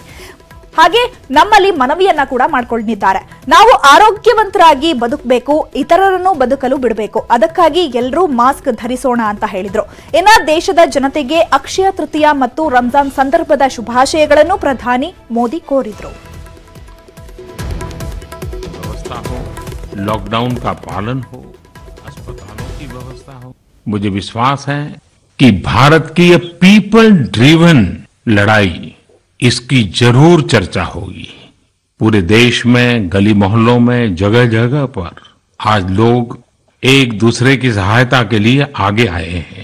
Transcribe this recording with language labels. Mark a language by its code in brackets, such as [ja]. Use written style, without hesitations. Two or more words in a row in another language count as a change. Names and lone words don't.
[kn] ಹಾಗೆ ನಮ್ಮಲ್ಲಿ ಮನವಿಯನ್ನ ಕೂಡ ಮಾಡಿಕೊಂಡಿದ್ದಾರೆ. ನಾವು ಆರೋಗ್ಯವಂತರಾಗಿ ಬದುಕಬೇಕು, ಇತರರನ್ನು ಬದುಕಲು ಬಿಡಬೇಕು. ಅದಕ್ಕಾಗಿ ಎಲ್ಲರೂ ಮಾಸ್ಕ್ ಧರಿಸೋಣ ಅಂತ ಹೇಳಿದ್ರು. ಇನ್ನು ದೇಶದ ಜನತೆಗೆ ಅಕ್ಷಯ ತೃತೀಯ ಮತ್ತು ರಂಜಾನ್ ಸಂದರ್ಭದ ಶುಭಾಶಯಗಳನ್ನು ಪ್ರಧಾನಿ ಮೋದಿ ಕೋರಿದ್ರು. [hi] लॉकडाउन का पालन हो, अस्पतालों की व्यवस्था हो। मुझे विश्वास है कि भारत की ये [en] people driven [hi] लड़ाई, इसकी जरूर चर्चा होगी। पूरे देश में, गली मोहल्लों में, जगह जगह पर आज लोग एक दूसरे की सहायता के लिए आगे आए हैं।